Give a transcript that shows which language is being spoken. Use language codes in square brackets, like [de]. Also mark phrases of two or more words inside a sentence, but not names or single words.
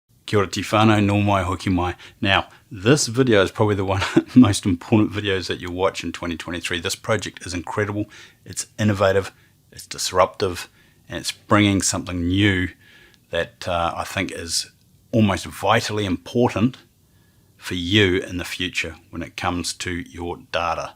[mi] Kia ora te whānau, nō mai hoki mai. [en] Now, this video is probably the one of the most important videos that you'll watch in 2023. This project is incredible, it's innovative, it's disruptive, and it's bringing something new that I think is almost vitally important for you in the future when it comes to your data.